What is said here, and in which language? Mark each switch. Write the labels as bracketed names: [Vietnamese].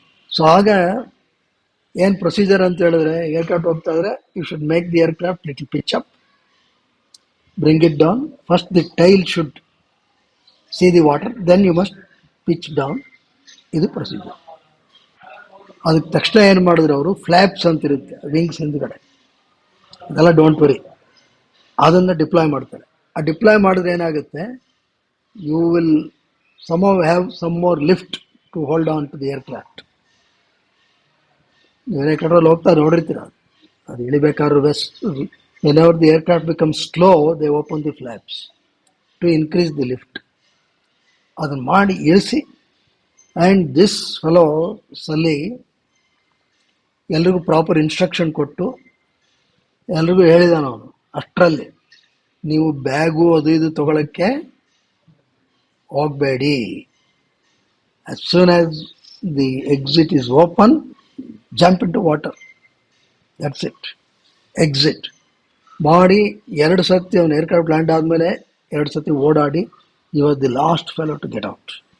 [English] so [Kannada] ಆಗ ಏನು [English] procedure [Kannada] ಅಂತ ಹೇಳಿದ್ರೆ, [English] aircraft [Kannada] ಹೋಗ್ತಾ ಇದ್ರೆ [English] You should make the aircraft little pitch up, bring it down. First the tail should see the water, then you must pitch down. [Kannada] ಇದು [English] Procedure. [Kannada] ಅದಕ್ಕೆ ತಕ್ಷಣ ಏನು ಮಾಡಿದ್ರು ಅವರು, ಫ್ಲ್ಯಾಪ್ಸ್ ಅಂತ ಇರುತ್ತೆ ವಿಂಗ್ಸ್ ಹಿಂದ್ಗಡೆ, ಅದೆಲ್ಲ [English] don't worry, [Kannada] ಅದನ್ನು ಡಿಪ್ಲಾಯ್ ಮಾಡ್ತಾರೆ. ಆ ಡಿಪ್ಲಾಯ್ ಮಾಡಿದ್ರೆ ಏನಾಗುತ್ತೆ, [English] You will somehow have some more lift to hold on to the aircraft. [Kannada] ನೀವೇ ಕಡೆಯಲ್ಲಿ ಹೋಗ್ತಾ ನೋಡಿರ್ತೀರ, ಅದು ಇಳಿಬೇಕಾದ್ರೆ [English] whenever the aircraft becomes slow, they open the flaps to increase the lift. [Kannada] ಅದನ್ನು ಮಾಡಿ ಇಳಿಸಿ, [English] and this fellow [Kannada] ಸಲ್ಲಿ ಎಲ್ರಿಗೂ ಪ್ರಾಪರ್ ಇನ್ಸ್ಟ್ರಕ್ಷನ್ ಕೊಟ್ಟು ಎಲ್ರಿಗೂ ಹೇಳಿದಾನ ಅವನು. ಅಷ್ಟರಲ್ಲಿ ನೀವು ಬ್ಯಾಗು ಅದು ಇದು ತಗೊಳಕ್ಕೆ ಹೋಗಬೇಡಿ. [English] as soon as the exit is open, jump into water, that's it. [Kannada] exit ಮಾಡಿ 2 ಸತಿ ಅವನು ಏರ್ಕ್ರಾಫ್ಟ್ ಲ್ಯಾಂಡ್ ಆದಮೇಲೆ 2 ಸತಿ ಓಡಾಡಿ, [English] You are the last fellow to get out.